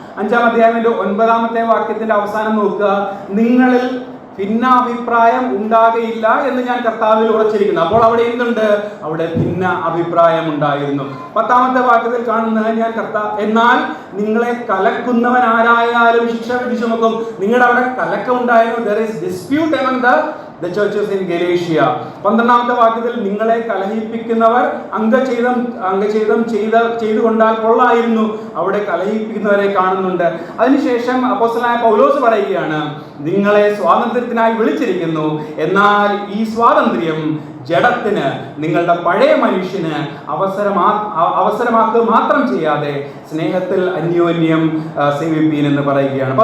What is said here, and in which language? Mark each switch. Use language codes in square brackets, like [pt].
[ml] 5-ാം അധ്യായത്തിൻ്റെ 9-ാമത്തെ വാക്യത്തിൻ്റെ അവസാനം നോക്കുക. നിങ്ങളിൽ ഭിന്നാഭിപ്രായം ഉണ്ടാകയില്ല എന്ന് ഞാൻ കർത്താവിൽ ഉറച്ചിരിക്കുന്നു. അപ്പോൾ അവിടെ എന്തുണ്ട്? അവിടെ ഭിന്ന അഭിപ്രായം ഉണ്ടായിരുന്നു. 10-ാമത്തെ വാക്യത്തിൽ കാണുന്നത് എന്നാൽ നിങ്ങളെ കലക്കുന്നവൻ ആരായാലും ശിക്ഷ വിധി ചുമക്കും. നിങ്ങളുടെ അവിടെ കലക്കം ഉണ്ടായിരുന്നു. [en] There is dispute among the churches in Galatia. [ml] 12-ാമത്തെ വാക്യത്തിൽ നിങ്ങളെ കലഹിപ്പിക്കുന്നവർ അംഗഛേദം ചെയ്തുകൊണ്ടാൽ കൊള്ളായിരുന്നു. അവിടെ കലഹിപ്പിക്കുന്നവരെ കാണുന്നുണ്ട്. അതിനുശേഷം അപ്പോസ്തലനായ പൗലോസ് പറയുകയാണ്, നിങ്ങളെ സ്വാതന്ത്ര്യത്തിനായി വിളിച്ചിരിക്കുന്നു, എന്നാൽ ഈ സ്വാതന്ത്ര്യം ജഡത്തിന്, നിങ്ങളുടെ പഴയ മനുഷ്യന് അവസരമാക്കുക മാത്രം ചെയ്യാതെ സ്നേഹത്തിൽ അന്യോന്യം സേവിപ്പീൻ എന്ന് പറയുകയാണ്.